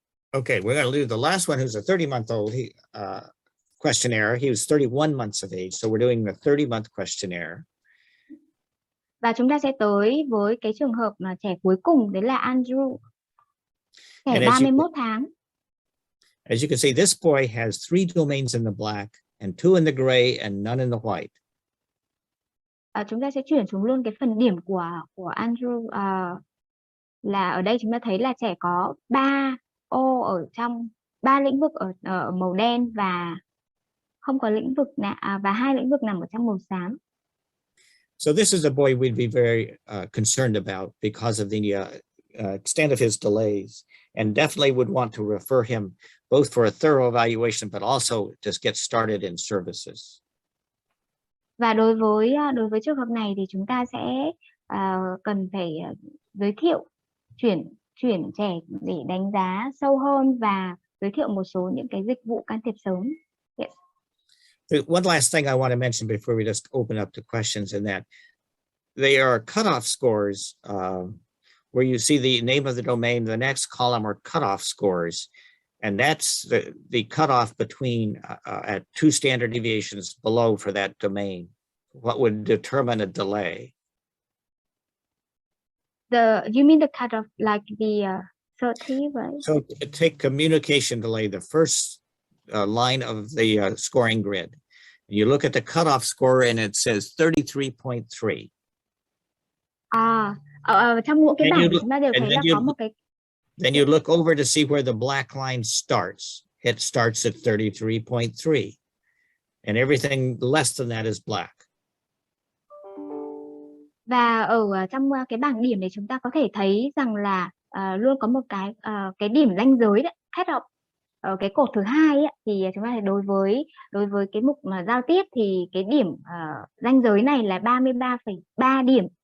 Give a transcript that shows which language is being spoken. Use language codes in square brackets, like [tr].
[en] Okay, we're going to do the last one, who's a 30-month-old questionnaire. He was 31 months of age, so we're doing the 30-month questionnaire. [vi] Và chúng ta sẽ tới với cái trường hợp mà trẻ cuối cùng, đấy là Andrew, trẻ 31 tháng. [en] As you can see, this boy has 3 domains in the black and 2 in the gray and none in the white. [vi] Chúng ta sẽ chuyển xuống luôn cái phần điểm của Andrew, là ở đây chúng ta thấy là trẻ có 3 ô ở trong 3 lĩnh vực ở màu đen và không có lĩnh vực và 2 lĩnh vực nằm ở trong màu xám. [en] So this is a boy we'd be very concerned about because of the extent of his delays, and definitely would want to refer him both for a thorough evaluation, but also just get started in services. [vi] Và đối với trường hợp này thì chúng ta sẽ cần phải giới thiệu chuyển trẻ để đánh giá sâu hơn và giới thiệu một số những cái dịch vụ can thiệp sớm. [en] Yes. One last thing I want to mention before we just open up to questions, in that they are cutoff scores, where you see the name of the domain, the next column are cutoff scores, and that's the cutoff between at 2 standard deviations below for that domain, what would determine a delay. You mean the cutoff, like the 30, right? So take communication delay, the first line of the scoring grid. You look at the cutoff score and it says 33.3. [vi] Trong mỗi cái bảng chúng ta đều thấy là có một cái. [en] Then you look over to see where the black line starts. It starts at 33.3, and everything less than that is black. [vi] Và ở trong cái bảng điểm này chúng ta có thể thấy rằng là luôn có một cái điểm ranh giới đấy, cut off. Ở cái cột thứ 2 ấy, thì chúng ta thấy đối với cái mục mà giao tiếp thì cái điểm ranh giới này là 33,3 điểm.